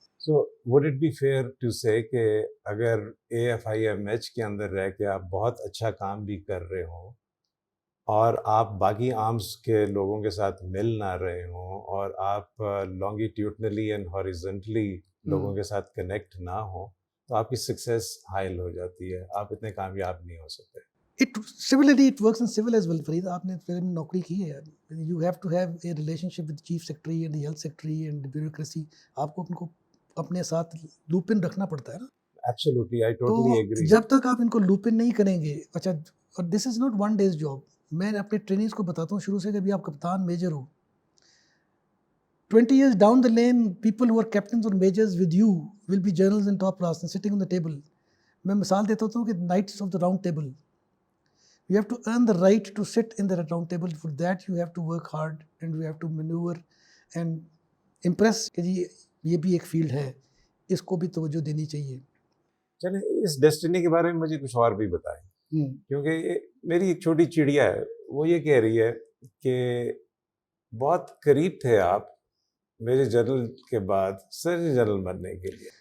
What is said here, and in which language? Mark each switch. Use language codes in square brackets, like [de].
[en] so would it be fair to say [ur] کہ اگر AFIMH کے اندر رہ کے آپ بہت اچھا کام بھی کر رہے ہوں اور آپ باقی آرمز کے لوگوں کے ساتھ مل نہ رہے ہوں, اور آپ لانگیٹیوڈنلی اینڈ ہاریزنٹلی لوگوں کے ساتھ کنیکٹ نہ ہوں, تو آپ کی سکسیس حائل ہو جاتی ہے, آپ اتنے کامیاب نہیں ہو سکتے. [en] Similarly it works in civil as well. [ur] Farid, آپ نے فلم میں نوکری کی ہے, [en] you have to have a relationship with the chief secretary and the health secretary and the bureaucracy. [ur] آپ کو ان کو اپنے ساتھ لوپ ان رکھنا پڑتا ہے نا. [en] Absolutely, I totally agree. [ur] جب تک آپ ان کو لوپ ان نہیں کریں گے, اچھا, اور [en] This is not one day's job. [ur] میں اپنے ٹریننگز کو بتاتا ہوں شروع سے کہ ابھی آپ کپتان major ہو, [en] 20 years down the lane people who are captains or majors with you will be generals and top brass and sitting on the table. [ur] میں مثال دیتا ہوں کہ [en] knights of the round table, you have to earn the right to sit in the round table. For that you have to work hard and you have to maneuver and impress [ur] کہ جی یہ بھی ایک field ہے, اس کو بھی توجہ دینی چاہیے. چلیں اس ڈیسٹنی کے بارے میں مجھے کچھ اور بھی بتائیں, کیونکہ میری ایک چھوٹی چڑیا ہے, وہ یہ کہہ رہی ہے کہ بہت قریب تھے آپ میجر جنرل کے بعد سرجن جنرل بننے کے لیے.